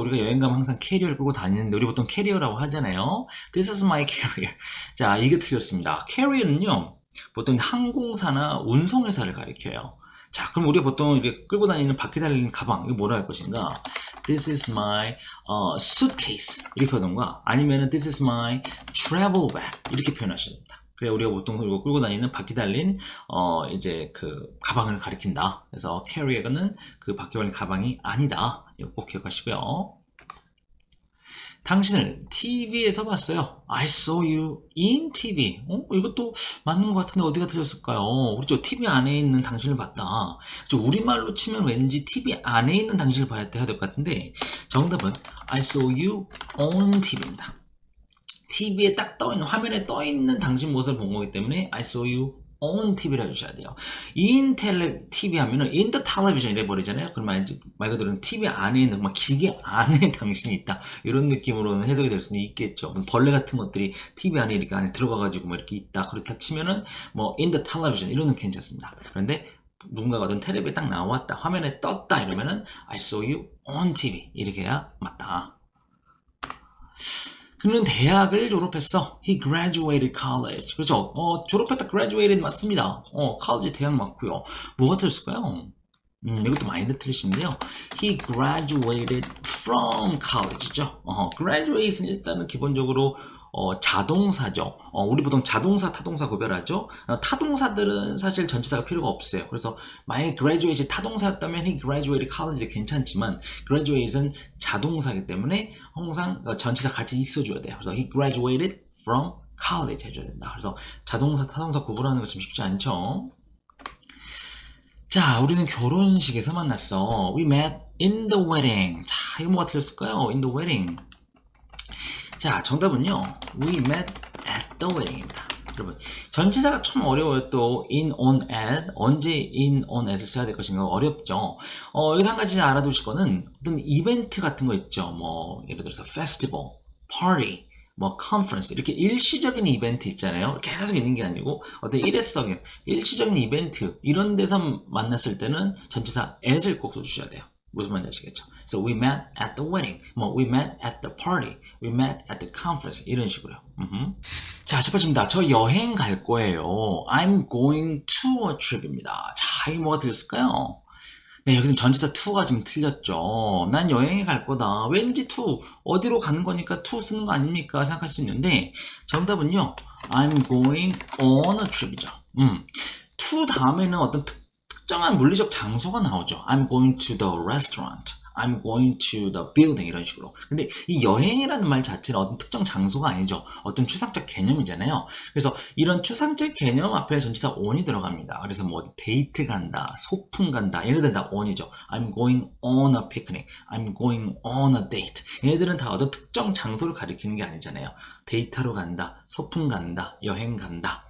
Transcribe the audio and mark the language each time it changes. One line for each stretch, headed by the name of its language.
Korean: 우리가 여행 가면 항상 캐리어를 끌고 다니는데 우리 보통 캐리어라고 하잖아요.
English: This is my carrier.
Korean: 자, 이게 틀렸습니다. 캐리어는요, 보통 항공사나 운송회사를 가리켜요. 자, 그럼 우리가 보통 이렇게 끌고 다니는 바퀴 달린 가방, 이거 뭐라 할 것인가?
English: This is my suitcase.
Korean: 이렇게 하던가, 아니면은
English: This is my travel bag.
Korean: 이렇게 표현하셔야 됩니다. 그래, 우리가 보통 이거 끌고 다니는 바퀴 달린 이제 그 가방을 가리킨다. 그래서 carrier는 그 바퀴 달린 가방이 아니다. 이거 꼭 기억하시고요. 당신을 TV에서 봤어요.
English: I saw you in TV.
Korean: 이것도 맞는 것 같은데 어디가 틀렸을까요? 그렇죠. TV 안에 있는 당신을 봤다. 그렇죠. 우리말로 치면 왠지 TV 안에 있는 당신을 봐야 될 것 같은데 정답은
English: I saw you on TV
Korean: 입니다. TV에 딱 떠있는, 화면에 떠있는 당신 모습을 본 거기 때문에
English: I saw you on TV
Korean: 를 해주셔야 돼요.
English: in TV 하면은 in the television
Korean: 이래 버리잖아요. 그러면 말 그대로 TV 안에 있는, 정말 기계 안에 당신이 있다. 이런 느낌으로는 해석이 될 수는 있겠죠. 벌레 같은 것들이 TV 안에 이렇게 안에 들어가가지고 뭐 이렇게 있다. 그렇다 치면은 뭐
English: in the television
Korean: 이런 는 괜찮습니다. 그런데 누군가가 어떤 텔레비에 딱 나왔다. 화면에 떴다.
English: 이러면은 I saw you on TV
Korean: 이렇게 해야 맞다. 그는 대학을 졸업했어.
English: He graduated college.
Korean: 그렇죠. 졸업했다. graduated 맞습니다. college 대학 맞고요. 뭐가 틀렸을까요? 이것도 많이들 틀리시는데요.
English: He graduated from college죠.
Korean: graduate은 일단은 기본적으로 자동사죠. 우리 보통 자동사, 타동사 구별하죠. 타동사들은 사실 전치사가 필요가 없어요. 그래서 만약에 graduate이 타동사였다면
English: he graduated college
Korean: 괜찮지만 graduate은 자동사이기 때문에 항상 전치사 같이 있어줘야 돼요. 그래서
English: he graduated from college
Korean: 해줘야 된다. 그래서 자동사, 타동사 구분하는 거 좀 쉽지 않죠. 자, 우리는 결혼식에서 만났어.
English: We met in the wedding.
Korean: 자, 이거 뭐가 틀렸을까요?
English: in the wedding.
Korean: 자, 정답은요.
English: We met at the wedding입니다.
Korean: 여러분 전치사가 참 어려워요. 또 in, on, at 언제 in, on, at을 써야 될 것인가 어렵죠. 여기서 한 가지 알아두실 거는 어떤 이벤트 같은 거 있죠. 뭐 예를 들어서 festival, party, 뭐 conference 이렇게 일시적인 이벤트 있잖아요. 계속 있는 게 아니고 어떤 일회성의 일시적인 이벤트 이런 데서 만났을 때는 전치사 at을 꼭 써주셔야 돼요. 무슨 말인지 아시겠죠?
English: So we met at the wedding, 뭐 we met at the party, we met at the conference
Korean: 이런 식으로요. 자, 첫 번째입니다. 저 여행 갈 거예요.
English: I'm going to a trip입니다.
Korean: 자, 이게 뭐가 들렸을까요? 네, 여기서 전치사 to가 좀 틀렸죠. 난 여행에 갈 거다. 왠지 to, 어디로 가는 거니까 to 쓰는 거 아닙니까? 생각할 수 있는데 정답은요.
English: I'm going on a trip이죠.
Korean: to 다음에는 어떤 특정한 물리적 장소가 나오죠.
English: I'm going to the restaurant. I'm going to the building
Korean: 이런 식으로. 근데 이 여행이라는 말 자체는 어떤 특정 장소가 아니죠. 어떤 추상적 개념이잖아요. 그래서 이런 추상적 개념 앞에 전치사 on이 들어갑니다. 그래서 뭐 데이트 간다, 소풍 간다 얘네들은 다 on이죠.
English: I'm going on a picnic. I'm going on a date.
Korean: 얘네들은 다 어떤 특정 장소를 가리키는 게 아니잖아요. 데이트하러 간다, 소풍 간다, 여행 간다.